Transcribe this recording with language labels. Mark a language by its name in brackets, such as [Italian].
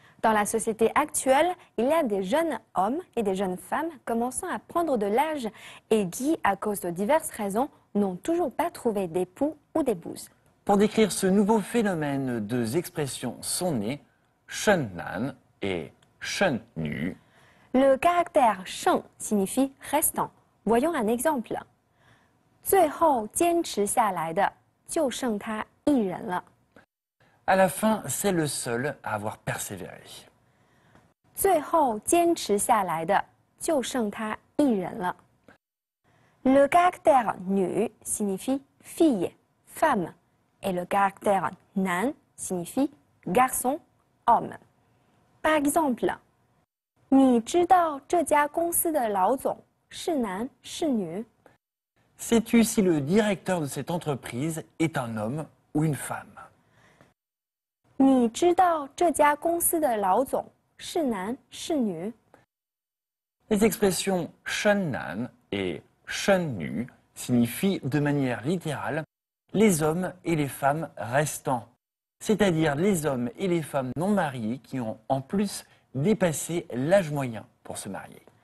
[French] Dans la société actuelle, il y a des jeunes hommes et des jeunes femmes commençant à prendre de l'âge et qui, à cause de diverses raisons, n'ont toujours pas trouvé d'époux ou d'épouse. Pour décrire ce nouveau phénomène, deux expressions sont nées, shen nan et shen nu. Le caractère sheng signifie restant. Voyons un exemple. [Chinese] 最后坚持下来的就剩他一人了。 [French] À la fin, c'est le seul à avoir persévéré. [Chinese] 最后坚持下来的就剩他一人了。 [French] Le caractère nu signifie fille, femme, et le caractère nan signifie garçon, homme. Par exemple, [Chinese] 你知道这家公司的老总是男是女？ [French] Sais-tu si le directeur de cette entreprise est un homme ou une femme? [Chinese] 你知道这家公司的老总是男是女？ [French] Les expressions shen nan et shen nu signifient de manière littérale les hommes et les femmes restants, c'est-à-dire les hommes et les femmes non mariés qui ont en plus dépassé l'âge moyen pour se marier.